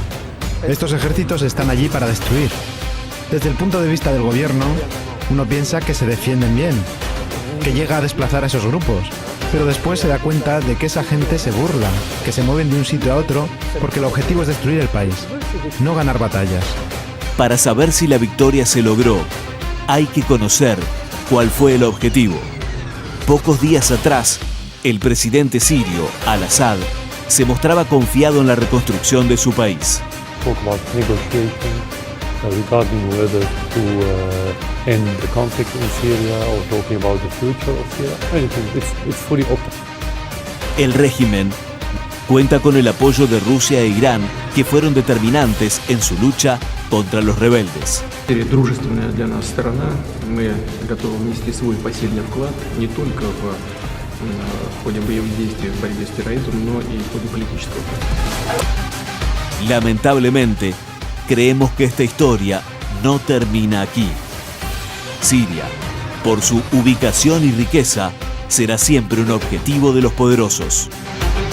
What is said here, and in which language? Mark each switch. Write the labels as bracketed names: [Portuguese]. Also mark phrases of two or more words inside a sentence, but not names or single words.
[Spanish] Estos ejércitos están allí para destruir. Desde el punto de vista del gobierno, uno piensa que se defienden bien, que llega a desplazar a esos grupos, pero después se da cuenta de que esa gente se burla, que se mueven de un sitio a otro porque el objetivo es destruir el país, no ganar batallas. Para saber si la victoria se logró, hay que conocer cuál fue el objetivo. Pocos días atrás, el presidente sirio, Al-Assad, se mostraba confiado en la reconstrucción de su país. [English] Regarding whether to end the conflict in Syria or talking about the future of Syria, anything, it's fully open. [Spanish] El régimen cuenta con el apoyo de Rusia e Irán, que fueron determinantes en su lucha contra los rebeldes. [Russian] Дружественная для нас сторона, мы готовы внести свой посильный вклад не только в ходе боевых действий в борьбе с терроризмом, но и в ходе политического процесса. [Spanish] Lamentablemente, creemos que esta historia no termina aquí. Siria, por su ubicación y riqueza, será siempre un objetivo de los poderosos.